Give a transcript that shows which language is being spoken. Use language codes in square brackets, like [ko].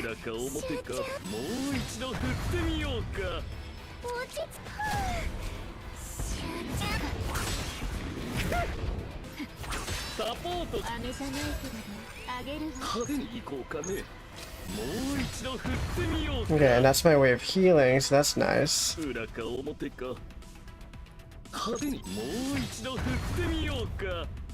[ja] 裏か表か。もう一度振ってみようか。落ち着く。集サポート。飴じゃないけれどあげるわ。派手に行こうかね。もう一度振ってみようか。 [en] Okay, and that's my way of healing, so that's nice. [ja] 裏か表か。派手にもう一度振ってみようか。